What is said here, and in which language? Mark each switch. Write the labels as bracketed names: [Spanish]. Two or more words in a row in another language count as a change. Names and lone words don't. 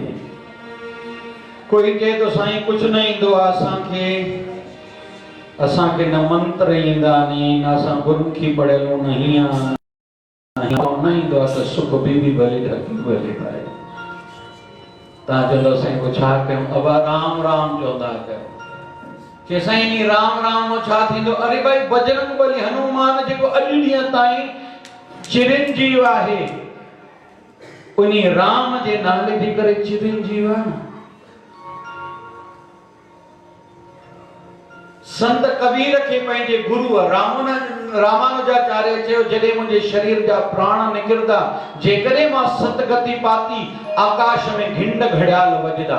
[Sindhi] कोई चए थो साईं कुझु न ईंदो आहे असांखे न मंत्र ईंदा आहिनि, असां गुरुमुखी पढ़ियल न ईंदो आहे त सुख बीबी भले ढकी भले पाए। तव्हां चवंदो साईं को छा कयूं? अबा राम राम चवंदा कयो। के साईं राम राम छा थींदो? अरे भाई बजरंग बली हनुमान जेको अॼु ॾींहं ताईं चिरंजीव आहे, उन राम जे नाले जे करे चिरंजीव आहे। संत कबीर के पंहिंजे गुरु रामानुजाचार्य चयो, जॾहिं मुंहिंजे शरीर जा प्राण निकिरंदा, जेकॾहिं मां सतगति पाती, आकाश में घिंड घड़ियाल वॼदा।